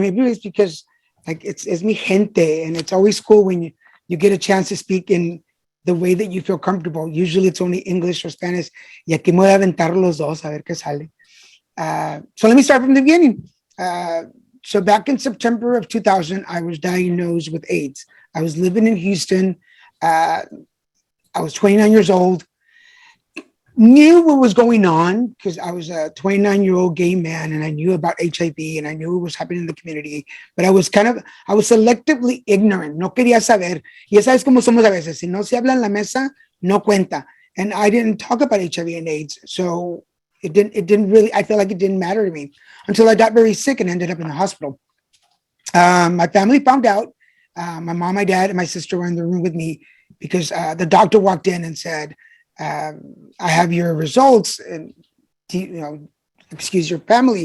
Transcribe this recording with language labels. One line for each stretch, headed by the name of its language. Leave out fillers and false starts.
English: Maybe it's because like it's
Spanish: mi gente,
English: and it's always cool when you get a chance to speak in the way that you feel comfortable. Usually it's only English or Spanish.
Spanish: Y aquí me voy a aventar los dos a ver qué sale.
English: So let me start from the beginning. So back in September of 2000, I was diagnosed with AIDS. I was living in Houston. I was 29 years old. Knew what was going on because I was a 29-year-old gay man and I knew about HIV and I knew what was happening in the community. But I was selectively ignorant.
Spanish: No quería saber. Y sabes cómo somos a veces. Si no se habla en la mesa, no cuenta.
English: And I didn't talk about HIV and AIDS. So it didn't really, I feel like it didn't matter to me until I got very sick and ended up in the hospital. My family found out My mom, my dad, and my sister were in the room with me because the doctor walked in and said, I have your results, and excuse your family.